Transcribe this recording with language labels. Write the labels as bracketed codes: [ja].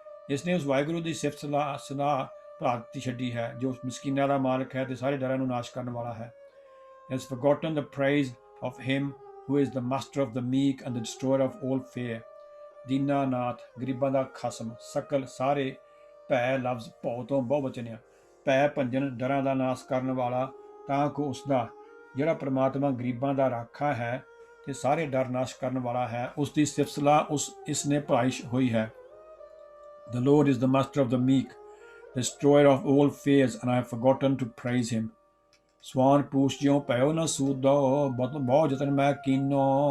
[pa] ਇਸਨੇ ਉਸ ਵਾਹਿਗੁਰੂ ਦੀ ਸਿਫਤ ਸਲਾਹ ਭਲਾਤੀ ਛੱਡੀ ਹੈ, ਜੋ ਮਿਸਕੀਨਾਂ ਦਾ ਮਾਲਕ ਹੈ ਤੇ ਸਾਰੇ ਡਰਾਂ ਨੂੰ ਨਾਸ਼ ਕਰਨ ਵਾਲਾ ਹੈ। [en] He has forgotten the praise of him who is the master of the meek and the destroyer of all fear. [pa] Dinanath, ਗਰੀਬਾਂ ਦਾ ਖਸਮ, ਸਕਲ ਸਾਰੇ, ਭੈ ਲਫ਼ਜ਼ ਭਉ ਤੋਂ ਬਹੁ ਵਚਨਿਆ, ਭੈ ਭੰਜਨ ਡਰਾਂ ਦਾ ਨਾਸ਼ ਕਰਨ ਵਾਲਾ, ਤਾਂ ਕੋ ਉਸਦਾ ਜਿਹੜਾ ਪਰਮਾਤਮਾ ਗਰੀਬਾਂ ਦਾ ਰਾਖਾ ਹੈ ਤੇ ਸਾਰੇ ਡਰ ਨਾਸ਼ ਕਰਨ ਵਾਲਾ ਹੈ, ਉਸ ਦੀ ਸਿਫਤ ਸਲਾਹ ਇਸਨੇ ਭਲਾਈ ਹੋਈ ਹੈ। [en] The Lord is the master of the meek, destroyer of all fears, and I have forgotten to praise him. [pa] ਸਵਾਨ ਪੂਛ ਜਿਉ ਭਇਓ ਨਾ ਸੂਦੋ, ਬਹੁਤ ਯਤਨ ਮੈਂ ਕੀਨੋ।